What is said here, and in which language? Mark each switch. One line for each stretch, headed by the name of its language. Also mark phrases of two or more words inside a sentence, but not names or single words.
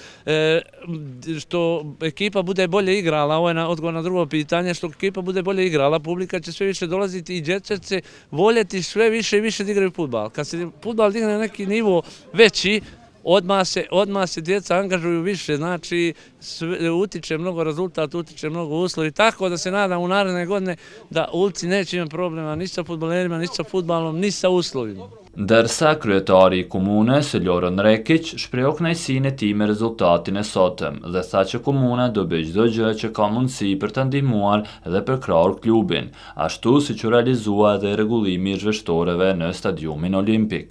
Serbian: što ekipa bude bolje igrala, ovo je odgovor na drugo pitanje, što ekipa bude bolje igrala, publika će sve više dolaziti i djeca će voljeti sve više i više da igraju fudbal. Kad se fudbal digne na neki nivo veći, odmah se djeca angažuju više, znači utiče mnogo rezultat, utiče mnogo uslovi, tako da se nadam u naredne godine da Ulci neće imati problema ni sa fudbalerima, ni sa fudbalom, ni sa uslovima.
Albanian: Ndërsa kryetari i komunës, Loron Rekić, shpreu kënaqësinë e tij me rezultatin e sotëm dhe tha që komuna do bëjë çdo gjë që ka mundësi për ta ndihmuar dhe për krahur klubin, ashtu siç u realizua edhe rregullimi i zhveshtoreve në stadiumin olimpik.